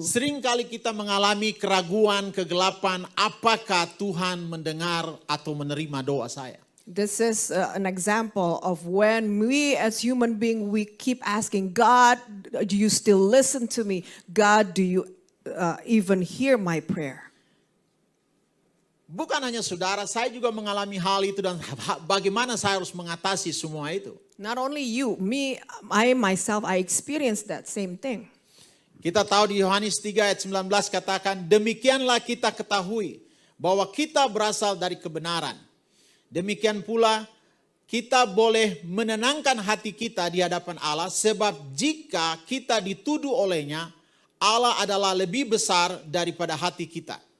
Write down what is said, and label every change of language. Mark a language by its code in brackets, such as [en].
[id] seringkali kita mengalami keraguan, kegelapan, apakah Tuhan mendengar atau menerima doa saya. [en] this is an example of when we as human beings, we keep asking, God, do you still listen to me? God, do you even hear my prayer? [id] Bukan hanya saudara, saya juga mengalami hal itu dan bagaimana saya harus mengatasi semua itu. [en] Not only you, me, I myself, I experienced that same thing. [id] Kita tahu di Yohanes 3 ayat 19 katakan, demikianlah kita ketahui bahwa kita berasal dari kebenaran. Demikian pula kita boleh menenangkan hati kita di hadapan Allah, sebab jika kita dituduh olehnya, Allah adalah lebih besar daripada hati kita.